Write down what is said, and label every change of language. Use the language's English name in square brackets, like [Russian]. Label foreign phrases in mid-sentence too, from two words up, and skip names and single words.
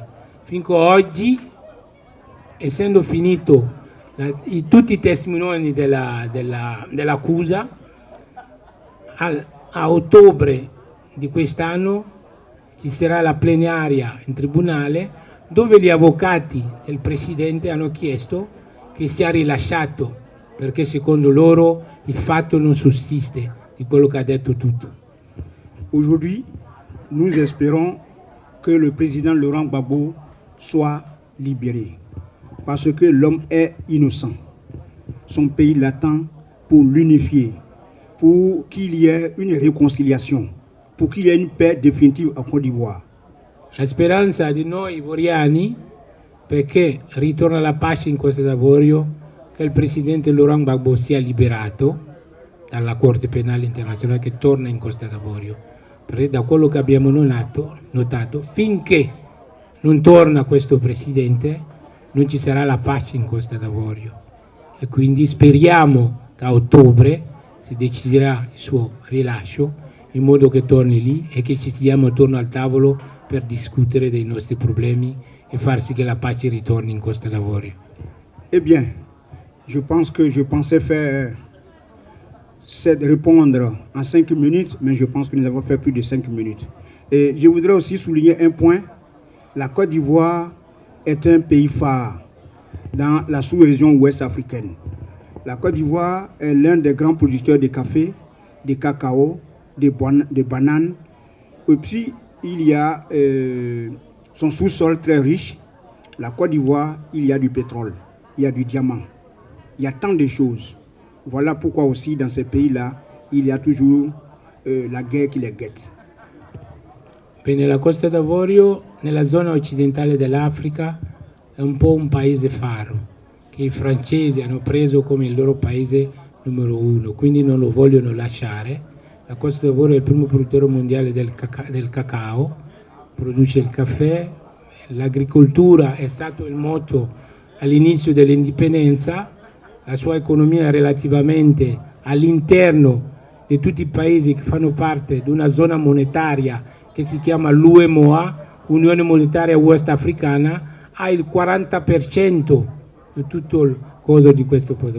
[Italian] Finché oggi, essendo finito tutti i testimoni dell'accusa, a ottobre di quest'anno ci sarà la plenaria in tribunale, dove gli avvocati del presidente hanno chiesto che sia rilasciato, perché secondo loro il fatto non sussiste di quello che ha detto tutto. [French] Aujourd'hui, nous espérons que le président Laurent Gbagbo soit libéré, parce que l'homme est innocent. Son pays l'attend pour l'unifier, pour qu'il y ait une réconciliation, pour qu'il y ait une paix définitive en Côte d'Ivoire. La speranza di noi ivoriani, perché ritorna la pace in Costa d'Avorio, che il presidente Laurent Gbagbo sia liberato dalla Corte Penale Internazionale, che torna in Costa d'Avorio, perché da quello che abbiamo notato, finché non torna questo presidente non ci sarà la pace in Costa d'Avorio, e quindi speriamo che a ottobre si deciderà il suo rilascio in modo che torni lì e che ci stiamo attorno al tavolo per discutere dei nostri problemi e far sì che la pace ritorni in Costa d'Avorio. Eh bien, je pensais répondre en 5 minutes, mais je pense que nous avons fait plus de 5 minutes. Et je voudrais aussi souligner un point. La Côte d'Ivoire est un pays phare dans la sous-région ouest africaine. La Côte d'Ivoire est l'un des grands producteurs de café, de cacao, de bananes. Et puis, il y a son sous-sol très riche. La Côte d'Ivoire, il y a du pétrole, il y a du diamant. Il y a tant de choses. Voilà pourquoi aussi dans ces pays-là, il y a toujours la guerre qui les guette. [Italian] Bene, la Costa d'Avorio, nella zona occidentale dell'Africa, è un po' un paese faro, che i francesi hanno preso come il loro paese numero 1, quindi non lo vogliono lasciare. La Costa d'Avorio è il primo produttore mondiale del cacao, produce il caffè, l'agricoltura è stato il motto all'inizio dell'indipendenza, la sua economia relativamente all'interno di tutti i paesi che fanno parte di una zona monetaria che si chiama l'UEMOA, Unione Monetaria West Africana, ha il 40% di tutto il coso di questo prodotto.